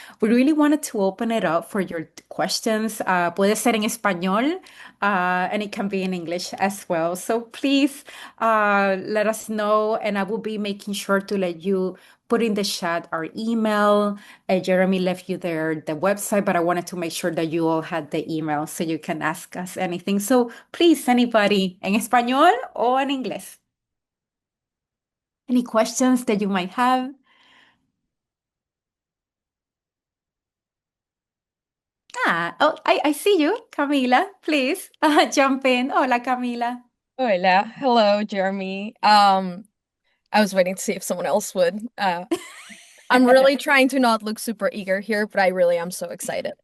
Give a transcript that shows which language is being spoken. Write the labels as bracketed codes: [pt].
[en] We really wanted to open it up for your questions. [es] Puede ser en español, [en] and it can be in English as well. So please let us know, and I will be making sure to let you put in the chat our email. Jeremy left you there the website, but I wanted to make sure that you all had the email so you can ask us anything. So please, anybody, [es] en español o en inglés. [en] Any questions that you might have? Oh, I see you, Camila. Please jump in. Hola, Camila. Hola, hello, Jeremy. I was waiting to see if someone else would. I'm really trying to not look super eager here, but I really am so excited.